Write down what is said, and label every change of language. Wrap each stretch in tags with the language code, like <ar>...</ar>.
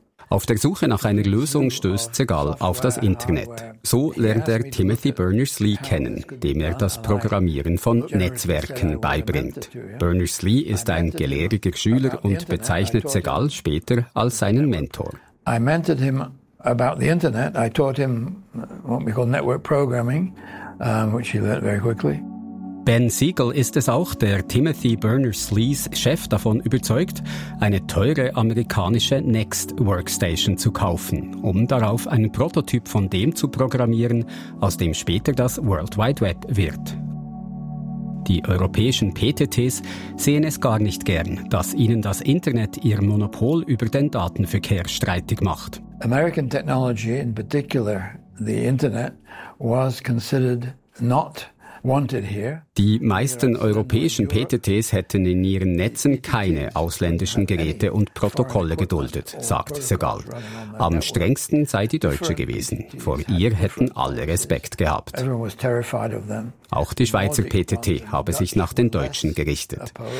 <de>Auf der Suche nach einer Lösung stößt Segal auf das Internet. So lernt er Timothy Berners-Lee kennen, dem er das Programmieren von Netzwerken beibringt. Berners-Lee ist ein gelehriger Schüler und bezeichnet Segal später als seinen Mentor.</de> <en>I mentored him about the internet. I taught him what we call network programming, which he learned very quickly.</en> <de>Ben Siegel ist es auch, der Timothy Berners-Lees Chef davon überzeugt, eine teure amerikanische Next Workstation zu kaufen, um darauf einen Prototyp von dem zu programmieren, aus dem später das World Wide Web wird. Die europäischen PTTs sehen es gar nicht gern, dass ihnen das Internet ihr Monopol über den Datenverkehr streitig macht.</de> <en>American technology in particular, the Internet, was considered not</en> <de>Die meisten europäischen PTTs hätten in ihren Netzen keine ausländischen Geräte und Protokolle geduldet, sagt Segal. Am strengsten sei die Deutsche gewesen. Vor ihr hätten alle Respekt gehabt. Auch die Schweizer PTT habe sich nach den Deutschen gerichtet.</de>